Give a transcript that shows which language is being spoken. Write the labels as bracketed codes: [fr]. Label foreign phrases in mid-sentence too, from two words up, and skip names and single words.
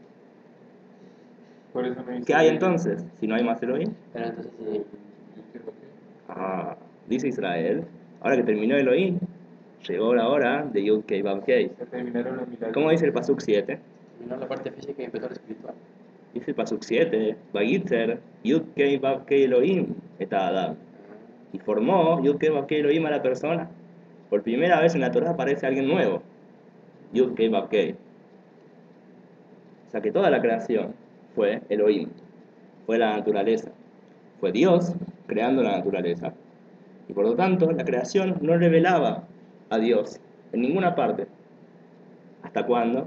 [es] Por eso me dice. ¿Qué hay entonces si no hay más Elohim? Pero entonces sí. Entiendo que. Dice Israel, ahora que terminó Elohim, llegó la hora de Yud Kei Vav Kei. Se terminaron los milagros. ¿Cómo dice el Pasuk 7? Terminó la parte física y empezó la espiritual. Dice el Pasuk 7, [he] וייצר יקוק אלהים את האדם. [es] Y formó Yud-Kei Vav-Kei Elohim a la persona. Por primera vez en la Torah aparece alguien nuevo. Yud-Kei Vav-Kei. O sea que toda la creación fue Elohim, fue la naturaleza. Fue Dios creando la naturaleza. Y por lo tanto, la creación no revelaba a Dios en ninguna parte. ¿Hasta cuándo?